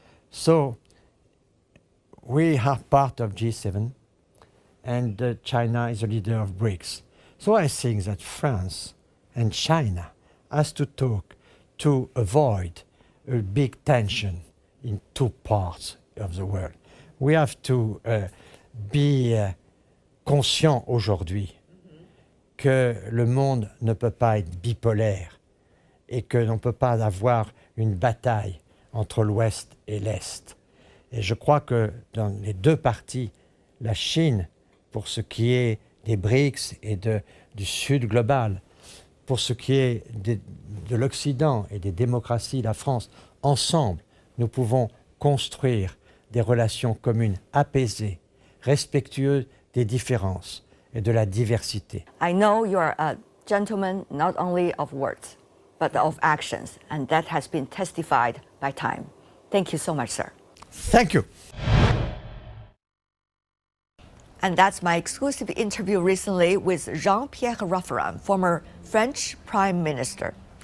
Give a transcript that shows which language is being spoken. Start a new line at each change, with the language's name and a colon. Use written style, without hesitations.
English: So we are part of G7, and China is a leader of BRICS. So I think that France and China has to talk to avoid a big tension in two parts of the world. We have to be
French: conscient aujourd'hui que le monde ne peut pas être bipolaire et que l'on ne peut pas avoir une bataille entre l'Ouest et l'Est. Et je crois que dans les deux parties, la Chine, pour ce qui est des BRICS et du Sud global, pour ce qui est de l'Occident et des démocraties, la France, ensemble, nous pouvons construire des relations communes apaisées, respectueuses des différences et de la diversité.
English: I know you are a gentleman not only of words, but of actions, and that has been testified by time. Thank you so much, sir. Thank you. And that's my exclusive interview recently with Jean-Pierre Raffarin, former French Prime Minister.